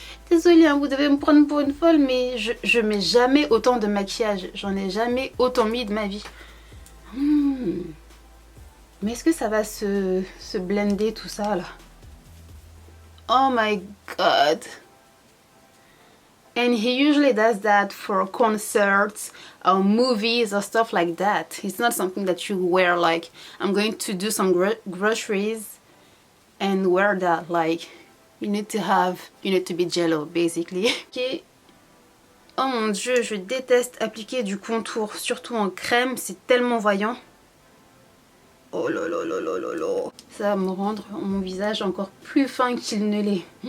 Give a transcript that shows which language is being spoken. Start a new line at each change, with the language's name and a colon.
French: Désolée, hein, vous devez me prendre pour une folle, mais je mets jamais autant de maquillage. J'en ai jamais autant mis de ma vie. Mais est-ce que ça va se blender tout ça là?
English: Oh my god. And he usually does that for concerts or movies or stuff like that. It's not something that you wear like, I'm going to do some groceries and wear that. Like, you need to be jello basically. Okay.
French: Oh mon dieu, je déteste appliquer du contour, surtout en crème, c'est tellement voyant. Oh là là là là là là. Ça va me rendre mon visage encore plus fin qu'il ne l'est.